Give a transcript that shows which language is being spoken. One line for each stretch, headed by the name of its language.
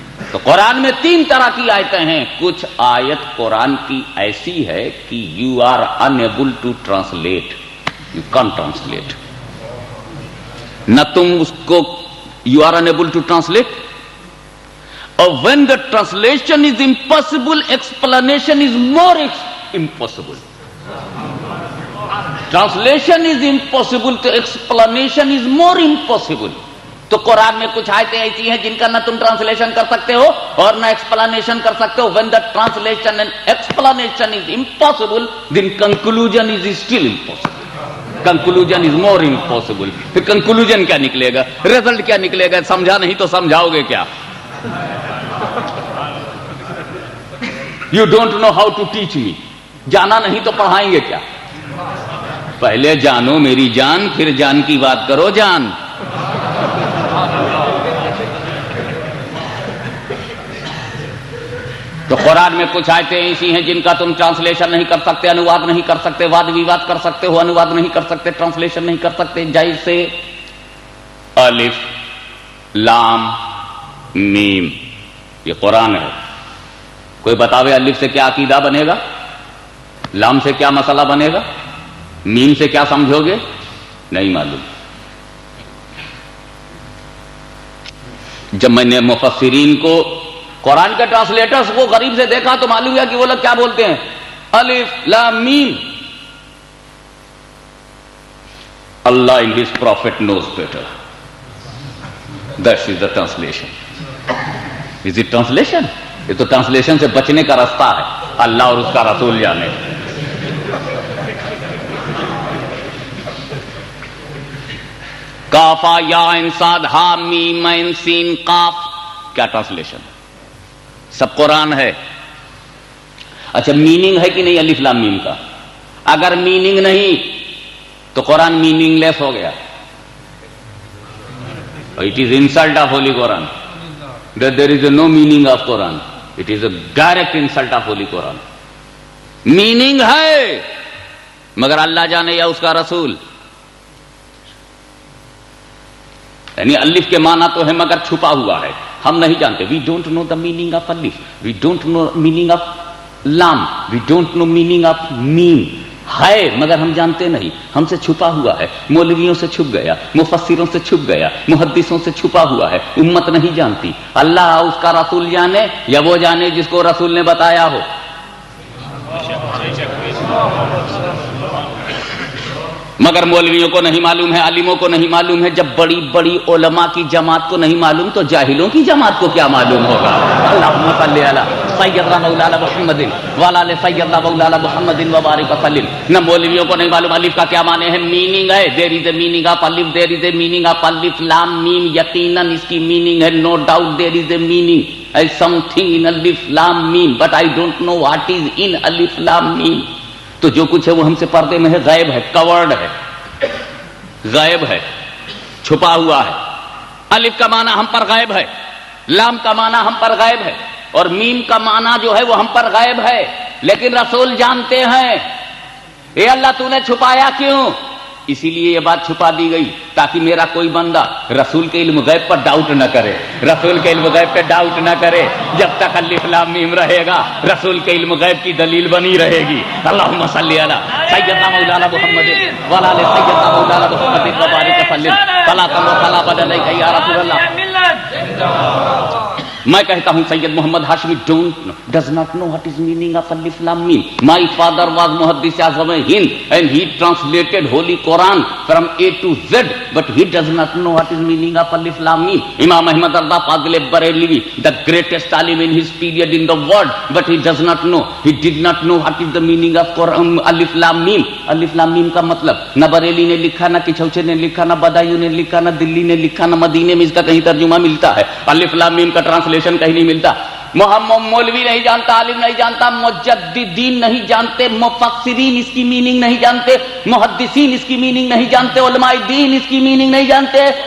Urdu: تو قرآن میں 3 طرح کی آیتیں ہیں. کچھ آیت قرآن کی ایسی ہے کہ
English: You are unable to translate. You can translate.
Urdu: نہ تم اس کو
English: You are unable to translate.
Urdu: اور
English: when the translation is impossible, explanation is more impossible. Translation is impossible to explanation is more impossible.
Urdu: تو قرآن میں کچھ آیتیں ایسی ہیں جن کا نہ تم ٹرانسلیشن کر سکتے ہو اور نہ ایکسپلانیشن کر سکتے ہو.
English: when the translation and explanation is impossible, then conclusion is still impossible. conclusion is more impossible.
Urdu: پھر conclusion کیا نکلے گا, result کیا نکلے گا؟ سمجھا نہیں تو سمجھاؤ گے کیا؟
English: You don't know how to teach me.
Urdu: جانا نہیں تو پڑھائیں گے کیا؟ پہلے جانو میری جان, پھر جان کی بات کرو جان. تو قرآن میں کچھ آیتیں ایسی ہیں جن کا تم ٹرانسلیشن نہیں کر سکتے, انواد نہیں کر سکتے. واد ویواد کر سکتے ہو, انواد نہیں کر سکتے, ٹرانسلیشن نہیں کر سکتے. جیسے الف لام میم, یہ قرآن ہے. کوئی بتاوے الف سے کیا عقیدہ بنے گا, لام سے کیا مسئلہ بنے گا, میم سے کیا سمجھو گے؟ نہیں معلوم. جب میں نے مفسرین کو, قرآن کے ٹرانسلیٹرز کو غریب سے دیکھا تو معلوم ہوا کہ وہ لوگ کیا بولتے ہیں, الف لام میم.
English: Allah in his prophet knows better. That is the translation. Is it translation?
Urdu: یہ تو ٹرانسلیشن سے بچنے کا راستہ ہے. اللہ اور اس کا رسول جانے. کافا یا انساد ہا میم عین سین قاف, کیا ٹرانسلیشن؟ سب قرآن ہے. اچھا میننگ ہے کہ نہیں الف لام میم کا؟ اگر میننگ نہیں تو قرآن میننگ لیس ہو گیا.
English: It is insult of Holy Quran. That there is no meaning of Quran. It is a direct insult of Holy Quran.
Urdu: Meaning ہے مگر اللہ جانے یا اس کا رسول. یعنی الف کے معنی تو ہے مگر چھپا ہوا ہے, ہم نہیں جانتے.
English: We don't know the meaning of alif. We don't know meaning of lam. We don't know meaning of mim.
Urdu: ہے مگر ہم جانتے نہیں, ہم سے چھپا ہوا ہے. مولویوں سے چھپ گیا, مفسروں سے چھپ گیا, محدثوں سے چھپا ہوا ہے. امت نہیں جانتی. اللہ اس کا رسول جانے یا وہ جانے جس کو رسول نے بتایا ہو. مگر مولویوں کو نہیں معلوم ہے, عالموں کو نہیں معلوم ہے. جب بڑی بڑی علماء کی جماعت کو نہیں معلوم تو جاہلوں کی جماعت کو کیا معلوم ہوگا.
Arabic: اللہم صلی علی سیدنا مولانا محمد وعلی آل سیدنا مولانا محمد وبارک وسلم.
Urdu: نہ مولویوں کو نہیں معلوم الف کا کیا معنی ہے.
English: Meaning ہے, there is a meaning of الف, there is a meaning of الف لام میم.
Urdu: یقیناً اس کی میننگ ہے,
English: No doubt there is a meaning as something in alif lam mim, but I don't know what is in alif lam mim.
Urdu: تو جو کچھ ہے وہ ہم سے پردے میں ہے, غائب ہے, کورڈ ہے, غائب ہے, چھپا ہوا ہے. الف کا معنی ہم پر غائب ہے, لام کا معنی ہم پر غائب ہے, اور میم کا معنی جو ہے وہ ہم پر غائب ہے. لیکن رسول جانتے ہیں. اے اللہ تو نے چھپایا کیوں؟ اسی لیے یہ بات چھپا دی گئی تاکہ میرا کوئی بندہ رسول کے علم غیب پر ڈاؤٹ نہ کرے. رسول کے علم غیب پہ ڈاؤٹ نہ کرے. جب تک الف لام میم رہے گا رسول کے علم غیب کی دلیل بنی رہے گی.
Arabic: اللہم صلی علی سیدنا مولانا محمد وعلی آل سیدنا مولانا محمد وبارک وسلم. فلا تم فلا بدل یا رسول اللہ.
Urdu: میں کہتا ہوں
English: Syed Muhammad Hashmi does not know what is meaning of alif lam mim. My father was Muhaddis Azam Hind and he translated Holy Quran from A to Z, but he does not know what is meaning of alif lam mim. Imam Ahmad Rida Fazil Barelvi, the greatest alim in his period in the world, but he does not know. He did not know what is the meaning of Quran, alif lam mim.
Urdu: Alif lam mim کا مطلب نہ بریلی نے لکھا, نہ کچھوچے نے لکھا, نہ بدایو نے لکھا, نہ دلی نے لکھا, نہ مدینے میں اس کا کہیں ترجمہ ملتا ہے. الف لام میم کا ٹرانسلیشن کہیں نہیں ملتا. محمد مولوی نہیں جانتا, عالم نہیں جانتا, مجددین نہیں جانتے, مفسرین اس کی میننگ نہیں جانتے, محدثین اس کی میننگ نہیں جانتے, علماء دین اس کی میننگ نہیں جانتے.